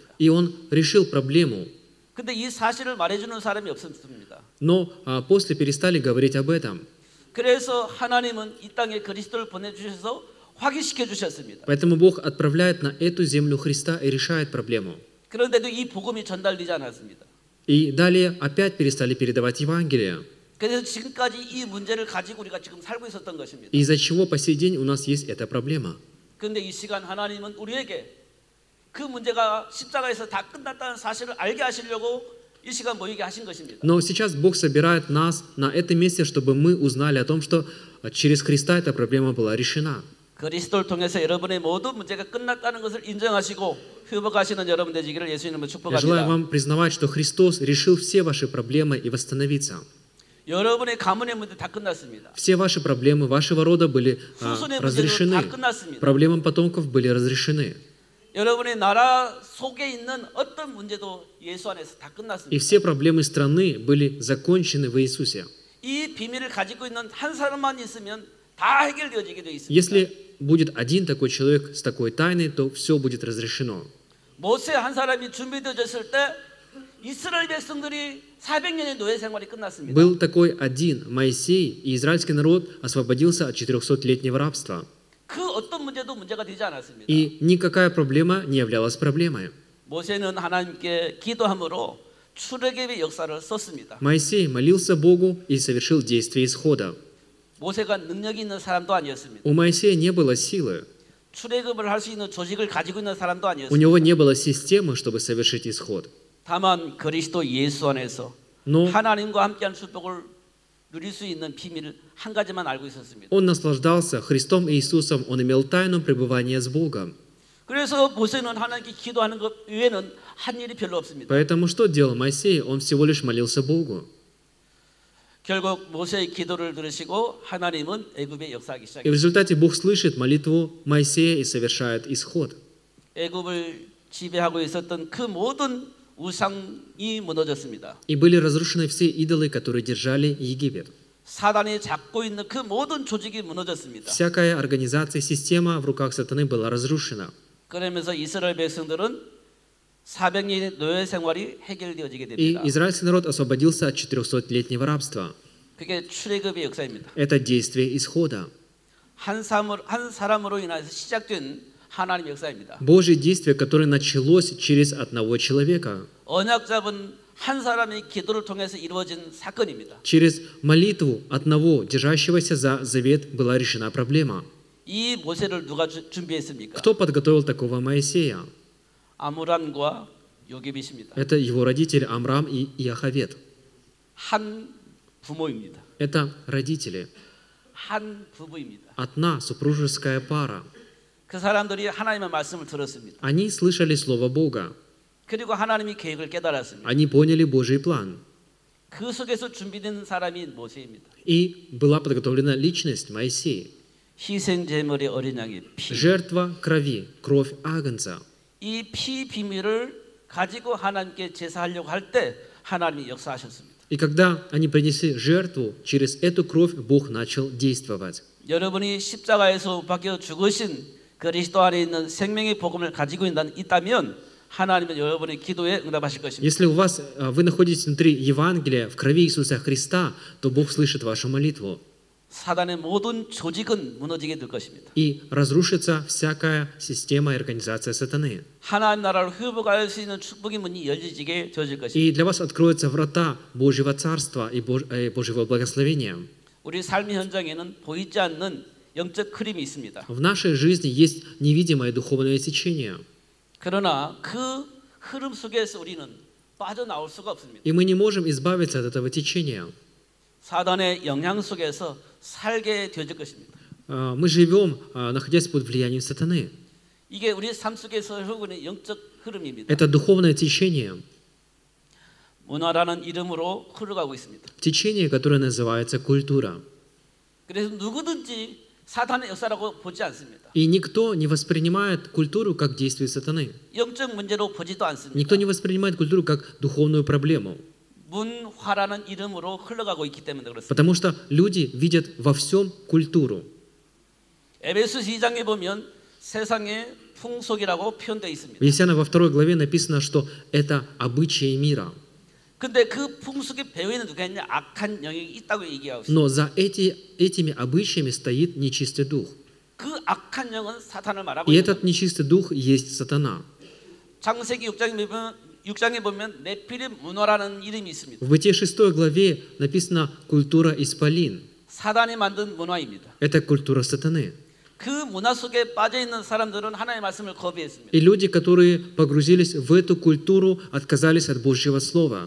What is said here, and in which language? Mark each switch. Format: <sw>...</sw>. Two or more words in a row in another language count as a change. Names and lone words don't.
<ru>И Он решил проблему.</ru> <ko>근데 이 사실을 말해주는 사람이 없었습니다.</ko> <ru>Но после перестали говорить об этом.</ru> <ko>그래서 하나님은 이 땅에 그리스도를 보내주셔서 확인시켜 주셨습니다.</ko> <ru>Поэтому Бог отправляет на эту землю Христа и решает проблему.</ru> <ko>그런데도 이 복음이 전달되지 않았습니다.</ko> <ru>И далее опять перестали передавать Евангелие.</ru> <ko>그래서 지금까지 이 문제를 가지고 우리가 지금 살고 있었던 것입니다.</ko> <ru>Из-за чего по сей день у нас есть эта проблема.</ru> <ko>그런데 이 시간 하나님은 우리에게 그 문제가 십자가에서 다 끝났다는 사실을 알게 하시려고 이 시간 모이게 하신 것입니다.</ko> <ru>Но сейчас Бог собирает нас на этом месте, чтобы мы узнали о том, что через Христа эта проблема была решена.</ru> <ko>그리스도를 통해서 여러분의 모든 문제가 끝났다는 것을 인정하시고 회복하시는 여러분 되시기를 예수님으로</ko> <ru>Я желаю</ru> <ko>축복합니다.</ko> <ru>вам признавать, что Христос решил все ваши проблемы и восстановиться.</ru> <ko>여러분의 가문의 문제 다 끝났습니다.</ko> <ru>Все ваши проблемы вашего рода были</ru> <ko>후손의 문제도</ko> <ru>разрешены.</ru> <ko>다 끝났습니다.</ko> <ru>Проблемы потомков были разрешены.</ru> <ko>여러분의 나라 속에 있는 어떤 문제도 예수 안에서 다</ko> <ru>И</ru> <ko>끝났습니다.</ko> <ru>все проблемы страны были закончены в Иисусе.</ru> <ko>이 비밀을 가지고 있는 한 사람만 있으면 다 해결되어지게 되어 있습니다.</ko> <ru>Если будет один такой человек с такой тайной, то все будет разрешено.</ru> <ko>모세 한 사람이 준비되어졌을 때 이스라엘 백성들이 400년의 노예 생활이 끝났습니다.</ko> <ru>Был такой один Моисей, и израильский народ освободился от 400-летнего рабства.</ru> <ko>그 어떤 문제도 문제가 되지 않았습니다.</ko> <ru>И никакая проблема не являлась проблемой.</ru> <ko>모세는 하나님께 기도함으로 출애굽의 역사를 썼습니다.</ko> <ru>Моисей молился Богу и совершил действие исхода.</ru> <ko>모세가 능력이 있는 사람도 아니었습니다.</ko> <ru>У Моисея не было силы,</ru> <ko>출애굽을 할 수 있는 조직을 가지고 있는 사람도</ko> <ru>у</ru> <ko>아니었습니다.</ko> <ru>него не было системы, чтобы совершить исход.</ru> <ko>다만 그리스도 예수 안에서</ko> <ru>Но</ru> <ko>하나님과 함께한 축복을 누릴 수 있는 비밀을 한 가지만 알고 있었습니다.</ko> <ru>он наслаждался Христом и Иисусом, он имел тайну пребывания с Богом.</ru> <ko>그래서 모세는 하나님께 기도하는 것 외에는 한 일이 별로 없습니다.</ko> <ru>Поэтому что делал Моисей? Он всего лишь молился Богу.</ru> <ko>결국 모세의 기도를 들으시고 하나님은 애굽에 역사하기</ko> <ru>И в</ru> <ko>시작했습니다.</ko> <ru>результате Бог слышит молитву Моисея и совершает исход.</ru> <ko>애굽을 지배하고 있었던 그 모든 우상이 무너졌습니다.</ko> <ru>И были разрушены все идолы, которые держали Египет.</ru> <ko>사단이 잡고 있는 그 모든 조직이 무너졌습니다.</ko> <ru>Всякая организация, система в руках сатаны была разрушена.</ru> <ko>그러면서 이스라엘 백성들은 400년의 노예 생활이 해결되어지게</ko> <ru>И</ru> <ko>됩니다.</ko> <ru>израильский народ освободился от 400-летнего рабства.</ru> <ko>그게 출애굽의 역사입니다.</ko> <ru>Это действие исхода.</ru> <ko>한 사람으로 인해서 시작된 하나님의 역사입니다.</ko> <ru>Божье действие, которое началось через одного человека.</ru> <ko>언약 잡은 한 사람의 기도를 통해서 이루어진 사건입니다.</ko> <ru>Через молитву одного, держащегося за завет, была решена проблема.</ru> <ko>이 모세를 누가 준비했습니까?</ko> <ru>Кто подготовил такого Моисея?</ru> <ko>아므람과 요게빗입니다.</ko> <ru>Это его родители Амрам и Иохавед.</ru> <ko>한 부모입니다.</ko> <ru>Это родители.</ru> <ko>한 부부입니다.</ko> <ru>Одна супружеская пара.</ru> <ko>그 사람들이 하나님의 말씀을 들었습니다.</ko> <ru>Они слышали Слово Бога.</ru> <ko>그리고 하나님의 계획을 깨달았습니다.</ko> <ru>Они поняли Божий план.</ru> <ko>그 속에서 준비된 사람이 모세입니다.</ko> <ru>И была подготовлена личность Моисея.</ru> <ko>희생 제물의 어린 양의 피.</ko> <ru>Жертва крови, кровь Агнца.</ru> <ko>이 피 비밀을 가지고 하나님께 제사하려고 할 때 하나님이 역사하셨습니다.</ko> <ru>И когда они принесли жертву, через эту кровь Бог начал действовать.</ru> <ko>여러분이 십자가에서 박혀 죽으신 그리스도 안에 있는 생명의 복음을 가지고 있다면 하나님은 여러분의 기도에 응답하실 것입니다.</ko> <ru>Если вы находитесь внутри Евангелия, в крови Иисуса Христа, то Бог слышит вашу молитву.</ru> <ko>사단의 모든 조직은 무너지게 될 것입니다.</ko> <ru>И разрушится всякая система и организация сатаны.</ru> <ko>하나님 나라를 회복할 수 있는 축복의 문이 열리게 되어질 것입니다.</ko> <ru>И для вас откроются врата Божьего Царства и Божьего благословения.</ru> <ko>우리 삶의 현장에는 보이지 않는 영적 흐름이 있습니다.</ko> <ru>В нашей жизни есть невидимое духовное течение.</ru> <ko>그러나 그 흐름 속에서 우리는 빠져나올 수가 없습니다.</ko> <ru>И мы не можем избавиться от этого течения.</ru> <ko>사단의 영향 속에서 살게 되어질 것입니다.</ko> <ru>Мы живем, находясь под влиянием сатаны.</ru> <ko>이게 우리 삶 속에서 흐르는 영적 흐름입니다.</ko> <ru>Это духовное течение.</ru> <ko>문화라는 이름으로 흘러가고 있습니다.</ko> <ru>Течение, которое называется культура.</ru> <ko>그래서 누구든지 사탄의 역사라고 보지 않습니다.</ko> <ru>И никто не воспринимает культуру как действие сатаны.</ru> <ko>영적 문제로 보지도 않습니다.</ko> <ru>Никто не воспринимает культуру как духовную проблему.</ru> <ko>문화라는 이름으로 흘러가고 있기 때문에 그렇습니다.</ko> <ru>Потому что люди видят во всем культуру.</ru> <ko>에베소 2장에 보면 세상의 풍속이라고 표현되어 있습니다.</ko> <ru>В Ефесянам во 2 главе написано, что это обычаи мира.</ru> <ko>근데 그 풍속의 배후에는 누가 있냐? 악한 영이 있다고 얘기하고 있습니다.</ko> <ru>Но за этими обычаями стоит нечистый дух.</ru> <ko>그 악한 영은 사탄을 말하고</ko> <ru>И</ru> <ko>있는</ko> <ru>этот</ru> <ko>겁니다.</ko> <ru>нечистый дух есть сатана.</ru> <ko>창세기 6장에 보면 네피림 문화라는 이름이 있습니다.</ko> <ru>В Бытие 6 главе написано культура исполин.</ru> <ko>사단이 만든 문화입니다.</ko> <ru>Это культура сатаны.</ru> <ko>그 문화 속에 빠져 있는 사람들은 하나님의 말씀을 거부했습니다.</ko> <ru>И люди, которые погрузились в эту культуру, отказались от Божьего Слова.</ru>